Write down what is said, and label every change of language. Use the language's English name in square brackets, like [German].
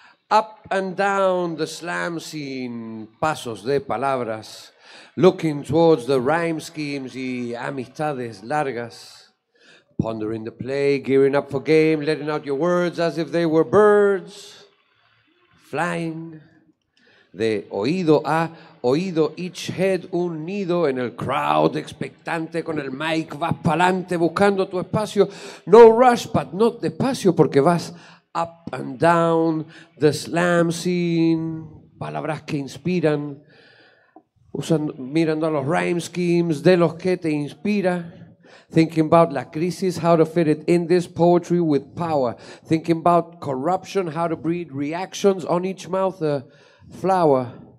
[English] Up and down the slam scene, [Spanish] pasos de palabras, [English] looking towards the rhyme schemes [Spanish] y amistades largas, [English] pondering the play, gearing up for game, letting out your words as if they were birds, flying. [Spanish] De oído a oído, [English] each head [Spanish] un nido en el crowd, expectante con el mic, vas pa'lante buscando tu espacio. [English] No rush, but not [Spanish] despacio, porque vas [English] up and down the slam scene. [Spanish] Palabras que inspiran, mirando a los [English] rhyme schemes [Spanish] de los que te inspira. [English] Thinking about [Spanish] la crisis, [English] how to fit it in this poetry with power. Thinking about corruption, how to breed reactions on each mouth a flower.